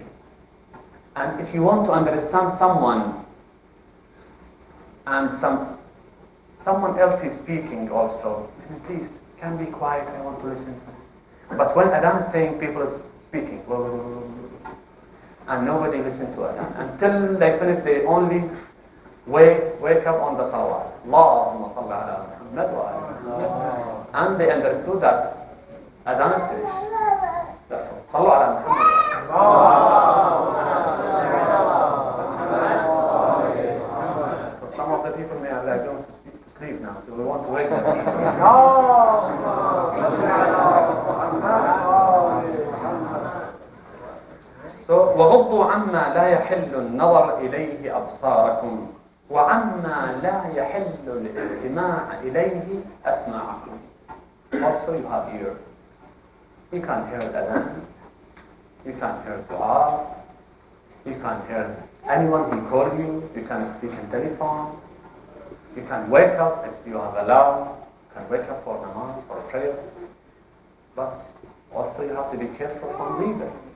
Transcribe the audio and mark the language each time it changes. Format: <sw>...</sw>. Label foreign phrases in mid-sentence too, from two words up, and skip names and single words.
<en>And if you want to understand someone, and someone else is speaking also, then please, can be quiet, I want to listen to this. But when Adhan is saying, people is speaking, and nobody listens to Adhan. Until they finish, they only wake up on the salawat.</en> <ar>اللهم صل على محمد وعلى محمد.</ar> <en>And they understood that Adhan is finished. That's all.</en> <ar>صلوا على محمد.</ar> <en>So some of the people may are like going to sleep now, so we want to wake them. So,</en> <ar>وغضوا عما لا يحل النظر إليه أبصاركم وعما لا يحل الاستماع إليه أسماعكم.</ar> <en>Also you have ear. You can't hear Adhan. You can't hear Dua. You can't hear anyone who calls you. You can't speak in telephone. You can wake up if you have alarm. You can wake up for namaz, for prayer. But also you have to be careful from reason.</en>